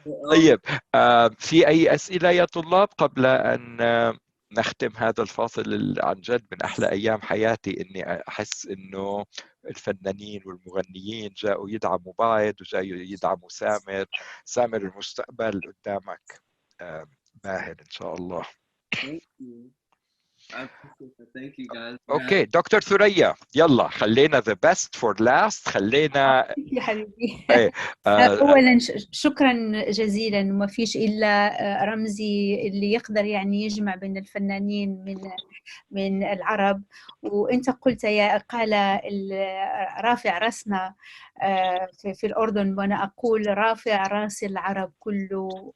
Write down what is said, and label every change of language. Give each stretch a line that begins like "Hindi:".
Arabic: طيب، في أي أسئلة يا طلاب قبل أن نختم هذا الفاصل عن جد من أحلى أيام حياتي، إني أحس إنه الفنانين والمغنيين جاءوا يدعموا بعض وجاءوا يدعموا سامر المستقبل قدامك باهر إن شاء الله.
English: I appreciate that. Thank you, guys. Okay,
Arabic: دكتور ثريا، يلا خلينا
English: the best for last.
Arabic: خلينا يا حبيبي. أولا شكرا جزيلا. وما فيش إلا رمزي اللي يقدر يعني يجمع بين الفنانين من العرب. وأنت قلت قال رافع راسنا في الأردن، وأنا أقول رافع راس العرب كله.